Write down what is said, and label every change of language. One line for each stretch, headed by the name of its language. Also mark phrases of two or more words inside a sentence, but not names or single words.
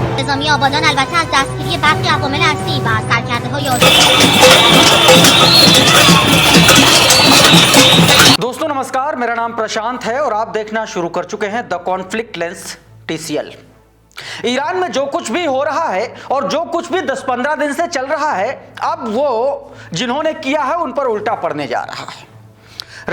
Persian: نظامی آبادان البته از دستگیری برخی عوامل اصلی و سرکرده‌های
Hindi: दोस्तों नमस्कार, मेरा नाम प्रशांत है और आप देखना शुरू कर चुके हैं द कॉन्फ्लिक्ट लेंस TCL। ईरान में जो कुछ भी हो रहा है और जो कुछ भी 10-15 दिन से चल रहा है, अब वो जिन्होंने किया है उन पर उल्टा पड़ने जा रहा है।